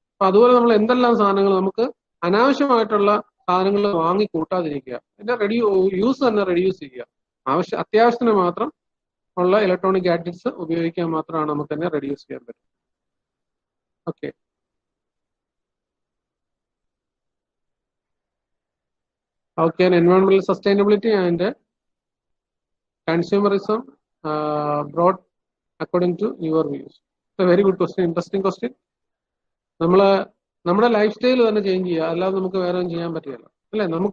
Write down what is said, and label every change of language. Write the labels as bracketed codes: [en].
[ml] അപ്പൊ അതുപോലെ നമ്മൾ എന്തെല്ലാം സാധനങ്ങൾ നമുക്ക് അനാവശ്യമായിട്ടുള്ള സാധനങ്ങൾ വാങ്ങി കൂട്ടാതിരിക്കുക, അതിന്റെ യൂസ് തന്നെ റെഡ്യൂസ് ചെയ്യുക. അത്യാവശ്യത്തിന് മാത്രം ഉള്ള ഇലക്ട്രോണിക് ഗാഡ്ജറ്റ്സ് ഉപയോഗിക്കാൻ മാത്രമാണ് നമുക്ക് തന്നെ റെഡ്യൂസ് ചെയ്യാൻ പറ്റും. Okay, [en] How can environmental sustainability and consumerism brought according to your views? It's a very good question, interesting question. [ml] നമ്മുടെ ലൈഫ് സ്റ്റൈൽ തന്നെ ചേഞ്ച് ചെയ്യുക, അല്ലാതെ നമുക്ക് വേറെ ഒന്നും ചെയ്യാൻ പറ്റില്ല അല്ലെ.